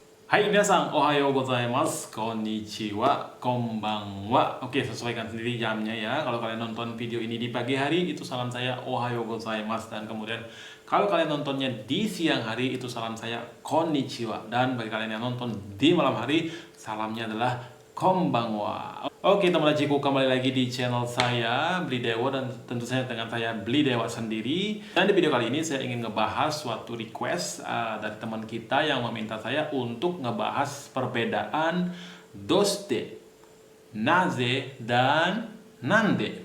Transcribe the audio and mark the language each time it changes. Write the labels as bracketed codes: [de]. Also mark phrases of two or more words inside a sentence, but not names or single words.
[ja] はい皆さん、おはようございます、こんにちは、こんばんは. [id] Oke, sesuaikan sendiri jamnya ya. Kalau kalian nonton video ini di pagi hari, itu salam saya [ja] おはようございます. [id] Dan kemudian kalau kalian nontonnya di siang hari, itu salam saya konnichiwa. Dan bagi kalian yang nonton di malam hari, salamnya adalah konbanwa. Oke teman-temanku, kembali lagi di channel saya Beli Dewa, dan tentu saja dengan saya Beli Dewa sendiri. Dan di video kali ini saya ingin ngebahas suatu request dari teman kita yang meminta saya untuk ngebahas perbedaan doste, naze, dan nande.